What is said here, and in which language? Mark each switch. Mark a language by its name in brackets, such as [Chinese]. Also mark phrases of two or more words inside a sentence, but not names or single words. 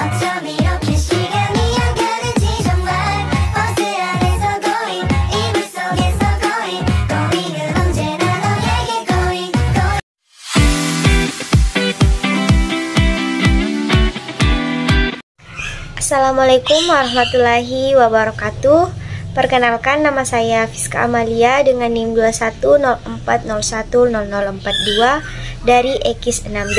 [Korean] 참 이렇게 시간이 안 가는지 정말 버스 안에서 going 이불 속에서 going 은 언제나 너에게 going. [Arabic] السلام عليكم ورحمة الله وبركاته. [Indonesian] Perkenalkan, nama saya Fiska Amalia dengan NIM 2104010042 dari EKIS 6B.